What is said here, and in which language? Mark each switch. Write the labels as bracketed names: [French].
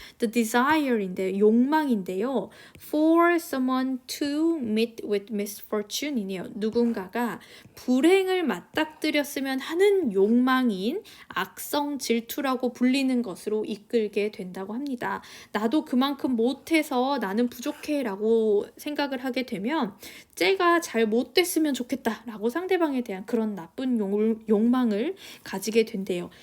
[English] The desire [Korean] 인데 욕망인데요. [English] For someone to meet with misfortune [Korean] 이네요. 누군가가 불행을 맞닥뜨렸으면 하는 욕망인 악성 질투라고 불리는 것으로 이끌게 된다고 합니다. 나도 그만큼 못해서 나는 부족해 라고 생각을 하게 되면 쟤가 잘 못됐으면 좋겠다 라고 상대방에 대한 그런 나쁜 욕망을 가지게 된대요.